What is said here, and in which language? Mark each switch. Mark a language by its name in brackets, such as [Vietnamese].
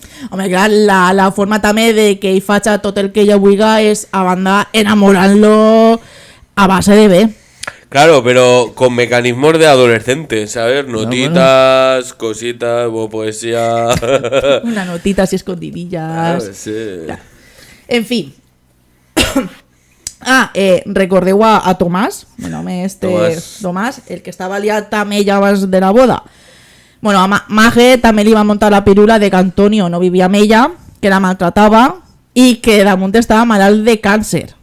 [Catalan] Home, clar, la forma també de que ell faci tot el que ella vulga és a banda enamorant-lo a base de bé. [Spanish] Claro, pero con mecanismos de adolescente, ¿sabes? Notitas, cositas, poesía. Una notita así escondidillas. Claro, sí. Claro. En fin. [Catalan] Recordeu a Tomàs, el nom Tomàs, el que estava liat amb ella abans de la boda. Bueno, a Mage també li va muntar la pirula de que Antonio no vivia amb ella, que la maltratava i que damunt estava malalt de càncer.